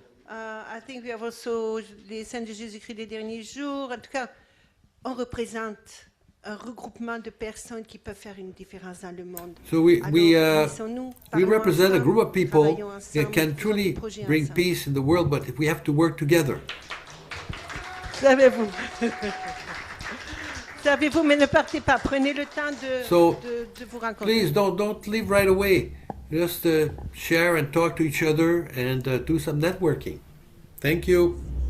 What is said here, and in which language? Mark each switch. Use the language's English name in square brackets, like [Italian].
[English] I think we have also [French] les Saints de Jésus-Christ des derniers jours. En tout cas, on représente un regroupement de personnes qui peuvent faire une différence dans le monde. [English] So we represent a group of people that can truly bring peace in the world, but we have to work together. [French] Savez-vous, mais ne partez pas. Prenez le temps de vous rencontrer. [English] Please don't leave right away. Just share and talk to each other and do some networking. Thank you.